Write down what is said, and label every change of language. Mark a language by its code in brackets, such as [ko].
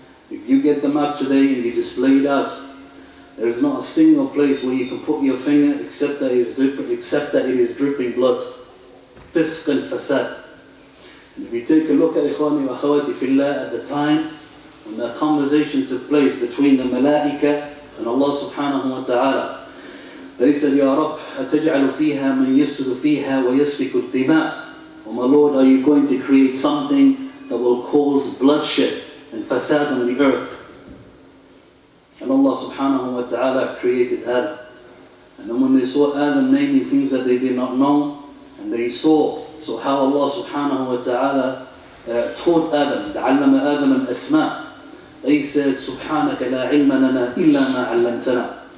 [en] If you get the map today and you display it out, there is not a single place where you can put your finger except that it is dripping blood. Fisq and fasad. And if you take a look at [ar] ikhwani wa akhawati fillah, [en] at the time when that conversation took place between the malaika and Allah subhanahu wa ta'ala, They said, [ar] Ya Rabb, أَتَجْعَلُ فِيهَا مَنْ يَفْسُدُ فِيهَا وَيَسْفِكُ الدِّمَاءِ. [en] Oh my Lord, are you going to create something that will cause bloodshed and fasad on the earth? And Allah subhanahu wa ta'ala created Adam. And then when they saw Adam naming things that they did not know, and they saw how Allah subhanahu wa ta'ala taught Adam, [ar] عَلَّمَ آدَمَ الْأَسْمَاءِ, [en] they said, [ar] سُبْحَانَكَ لَا عِلْمَ لَنَا إِلَّا مَا عَلَّمْتَنَا.